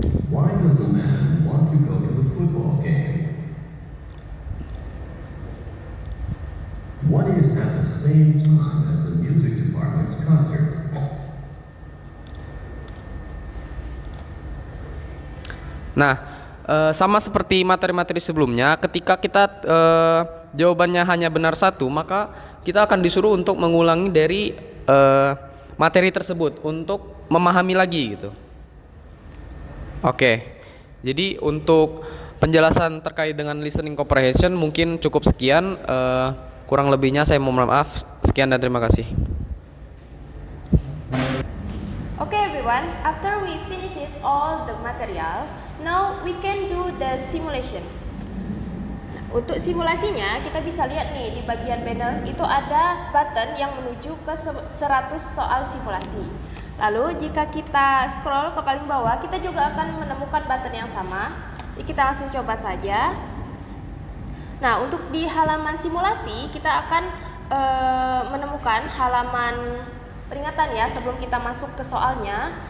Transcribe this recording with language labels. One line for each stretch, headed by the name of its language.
English: Why does the man want to go to the football game? What is at the same time as the music department's concert?
Indonesian: Nah, sama seperti materi-materi sebelumnya, ketika kita jawabannya hanya benar 1, maka kita akan disuruh untuk mengulangi dari materi tersebut untuk memahami lagi gitu. Oke, jadi untuk penjelasan terkait dengan listening comprehension mungkin cukup sekian. Kurang lebihnya saya mohon maaf. Sekian dan terima kasih.
English: Okay, everyone. everyone, after we finish it all the material, now we can do the simulation.
Indonesian: Nah, untuk simulasinya kita bisa lihat nih di bagian banner itu ada button yang menuju ke 100 soal simulasi. Lalu jika kita scroll ke paling bawah, kita juga akan menemukan button yang sama. Jadi kita langsung coba saja. Nah, untuk di halaman simulasi kita akan menemukan halaman peringatan ya sebelum kita masuk ke soalnya.